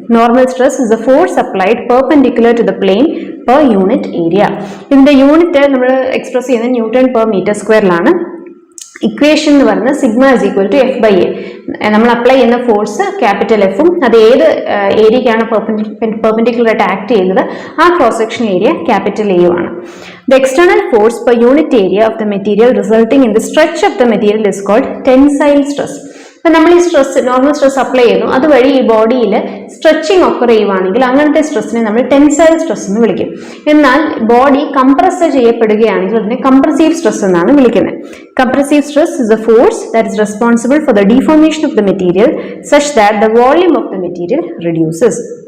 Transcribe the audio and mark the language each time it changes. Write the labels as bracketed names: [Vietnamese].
[English] Normal stress is a force applied perpendicular to the plane per unit area. [Malayalam] ഇതിന്റെ unit നമ്മൾ express ചെയ്യുന്നത് newton per metre സ്ക്വയറിലാണ്. Equation എന്ന് പറയുന്നത് [English] Sigma is equal to F by A. [Malayalam] നമ്മൾ apply ചെയ്യുന്ന force capital എഫും അത് ഏത് ഏരിയക്കാണ് പെർപെൻഡിക്കുലർ ആയിട്ട് ആക്ട് ചെയ്യുന്നത് ആ ക്രോസ് സെക്ഷൻ ഏരിയ ക്യാപിറ്റൽ എയും ആണ്. [English] The external force per unit area of the material resulting in the stretch of the material is called tensile stress. [Malayalam] അപ്പം നമ്മൾ ഈ സ്ട്രെസ് നോർമൽ സ്ട്രെസ് അപ്ലൈ ചെയ്യുന്നു, അതുവഴി ഈ ബോഡിയിൽ സ്ട്രെച്ചിങ് ഒക്കർ ചെയ്യുവാണെങ്കിൽ അങ്ങനത്തെ സ്ട്രെസ്സിനെ നമ്മൾ ടെൻസൈൽ സ്ട്രെസ് എന്ന് വിളിക്കും. എന്നാൽ ബോഡി കംപ്രസ് ചെയ്യപ്പെടുകയാണെങ്കിൽ അതിനെ കംപ്രസീവ് സ്ട്രെസ് എന്നാണ് വിളിക്കുന്നത്. [English] Compressive stress is a force that is responsible for the deformation of the material such that the volume of the material reduces.